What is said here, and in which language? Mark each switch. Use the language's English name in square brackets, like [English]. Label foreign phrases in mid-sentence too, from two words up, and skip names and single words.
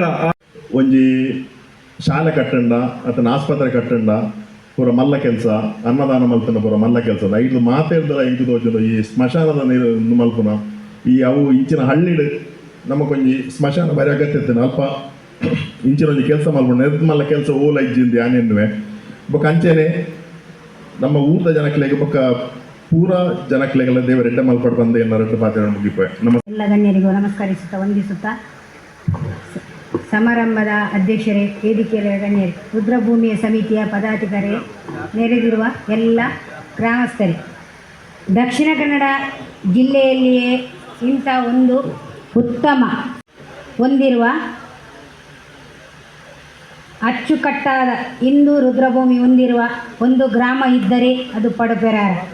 [Tulu] ಒಂಜಿ ಶಾಲೆ ಕಟ್ಟಂಡ ಅಥವಾ ಆಸ್ಪತ್ರೆ ಕಟ್ಟಂಡ ಪೂರ ಮಲ್ಲ ಕೆಲಸ ಅನ್ನದಾನ ಮಲ್ಪನ ಪೂರ ಮಲ್ಲ ಕೆಲಸ ಐದು ಮಾತಾಡಿದ್ರೆ ಇಂಟು ತೋಚಲು ಈ ಸ್ಮಶಾನದ ನೀರು ಮಲ್ಪನ ಈ ಅವು ಇಂಚಿನ ಹಳ್ಳಿಡು ನಮಗೊಂಜಿ ಸ್ಮಶಾನ ಬರೀ ಅಗತ್ಯ ಇರ್ತೇನೆ ಅಲ್ಪ ಇಂಚಿನ ಒಂಜಿ ಕೆಲಸ ಮಲ್ಪನ ನಿರ್ಮಲ್ಲ ಕೆಲಸ ಓಲ ಇಜ್ಜಿಂದು ಯಾನೆನ್ನುವೆ ಬೊಕ್ಕ ಅಂಚೆನೆ ನಮ್ಮ ಊರದ ಜನಕ್ಲೆಗೆ ಬೊಕ್ಕ ಪೂರ ಜನಕ್ಲೆಗೆಲ್ಲ ದೇವರ ಎಡ್ಡೆ ಮಲ್ಪಡು ಬಂದು ಎನ್ನರಟ್ಟು ಪಾತ್ರ ಮುಗಿಪೋಯ್ [Kannada] ಎಲ್ಲ ಗಣ್ಯರಿಗೂ ನಮಸ್ಕರಿಸುತ್ತಾ ವಂದಿಸುತ್ತಾ ಸಮಾರಂಭದ ಅಧ್ಯಕ್ಷರೇ, ವೇದಿಕೆಯ ಗಣ್ಯರೇ, ರುದ್ರಭೂಮಿಯ ಸಮಿತಿಯ ಪದಾಧಿಕಾರಿ, ನೆರೆದಿರುವ ಎಲ್ಲ ಗ್ರಾಮಸ್ಥರೇ, ದಕ್ಷಿಣ ಕನ್ನಡ ಜಿಲ್ಲೆಯಲ್ಲಿಯೇ ಇಂಥ ಒಂದು ಉತ್ತಮ ಹೊಂದಿರುವ ಅಚ್ಚುಕಟ್ಟಾದ ಹಿಂದೂ ರುದ್ರಭೂಮಿ ಹೊಂದಿರುವ ಒಂದು ಗ್ರಾಮ ಇದ್ದರೆ ಅದು ಪಡುಪೆರಾರ.